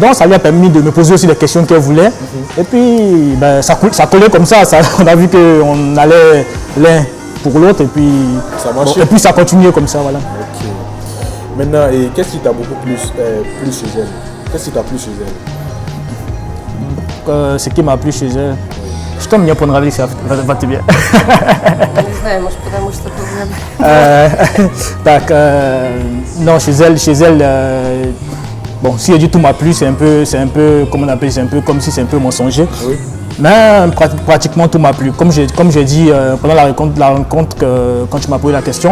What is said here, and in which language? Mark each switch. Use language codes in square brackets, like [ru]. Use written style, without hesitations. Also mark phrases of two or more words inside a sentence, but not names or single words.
[fr] Donc, ça lui a permis de me poser aussi les questions qu'elle voulait. Et puis, ça collait comme ça. On a vu qu'on allait l'un pour l'autre. Et puis, ça continuait comme ça. Voilà. Okay. Maintenant, qu'est-ce qui t'a beaucoup plu chez elle? Qu'est-ce qui t'a plu chez elle? Ce qui m'a plu chez elle. [ru] Что мне понравилось в тебе? Не знаю, может, потому что [fr] Non, chez elle, bon, si elle dit tout m'a plu, c'est un peu, comment on appelle, c'est un peu comme si c'est un peu mensonger. Oui. Mais pratiquement tout m'a plu. Comme j'ai dit pendant la rencontre quand tu m'as posé la question,